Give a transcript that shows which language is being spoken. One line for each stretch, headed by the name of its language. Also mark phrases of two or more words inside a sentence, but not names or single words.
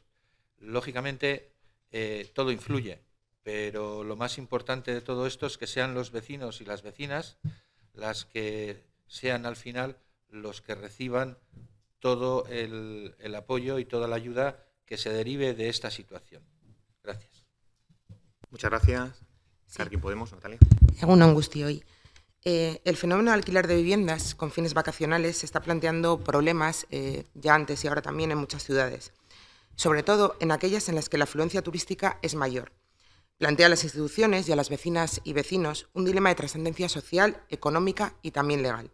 Spanish: Lógicamente todo influye, pero lo más importante de todo esto es que sean los vecinos y las vecinas las que sean al final los que reciban todo el apoyo y toda la ayuda que se derive de esta situación. Gracias. Muchas gracias. Elkarrekin Podemos, Natalia.
Basque: Egunon guztioi.
Spanish: El fenómeno de alquiler de viviendas con fines vacacionales se está planteando problemas ya antes y ahora también en muchas ciudades, sobre todo en aquellas en las que la afluencia turística es mayor. Plantea a las instituciones y a las vecinas y vecinos un dilema de trascendencia social, económica y también legal.